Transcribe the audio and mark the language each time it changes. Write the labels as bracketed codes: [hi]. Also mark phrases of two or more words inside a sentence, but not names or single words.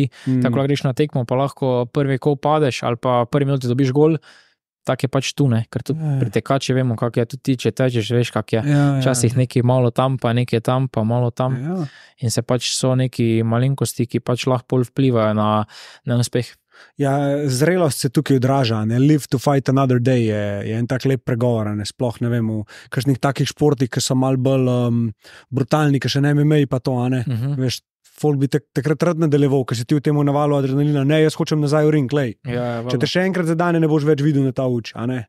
[sl] Tako greš na tekmo, pa lahko prvi kol padeš ali pa prvi minuti dobiš gol. Tak je pač tu, ne, ker tudi pri tekači vemo, kak je, tudi ti, če tečeš, veš, kak je. Včasih neki malo tam, pa nekaj tam, pa malo tam. In se pač so neki malenkosti, ki pač lahko vplivajo na uspeh. Ja, zrelost se tukaj odraža, ne, [en] live to fight another day [sl] je en tak lep pregovor, ne, sploh ne vem, v kakšnih takih športih, ki so malo bolj brutalni, ki še ne MMA pa to, ne, veš, folk bi takrat rad nadaljeval, ker si ti v tem navalu adrenalina, ne, jaz hočem nazaj v ring, lej. Če te še enkrat zadane, ne boš več videl na ta uč, a ne.